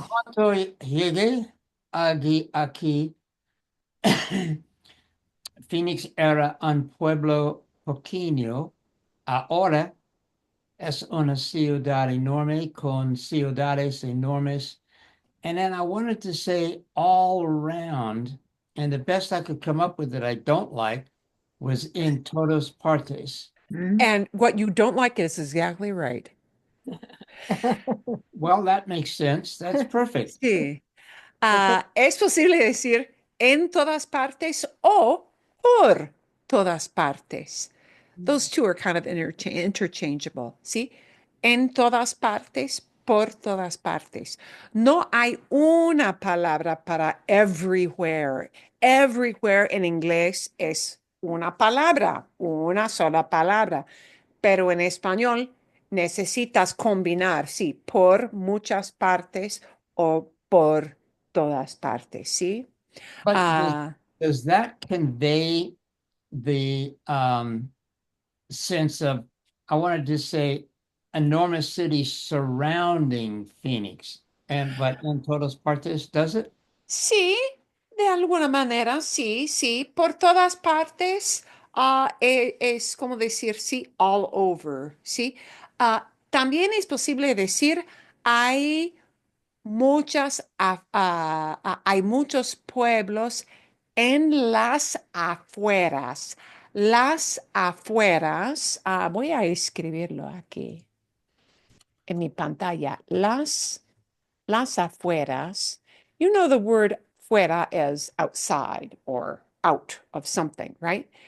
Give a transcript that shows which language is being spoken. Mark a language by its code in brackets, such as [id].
[es] Cuando llegué aquí, Phoenix era un pueblo pequeño. Ahora es una ciudad enorme con ciudades enormes. [en] And then I wanted to say all around, and the best I could come up with that I don't like was in [es] todas partes. [en] And what you don't like is exactly right. Well, that makes sense. That's perfect. [es] Sí. Es posible decir en todas partes o por todas partes. [en] Those two are kind of interchangeable, ¿sí? [es] En todas partes, por todas partes. No hay una palabra para everywhere. Everywhere en inglés es una palabra, una sola palabra. Pero en español necesitas combinar, sí, por muchas partes o por todas partes, ¿sí? [en] But Ah, does that convey the sense of, I wanted to say, enormous cities surrounding Phoenix? And but in [es] todas partes, [en] does it? [es] sí, de alguna manera, sí, sí, por todas partes, es como decir, sí, [en] all over, [es] ¿sí? También es posible decir, hay hay muchos pueblos en las afueras. Las afueras, voy a escribirlo aquí en mi pantalla. Las afueras. [en] You know the word fuera is outside or out of something, right?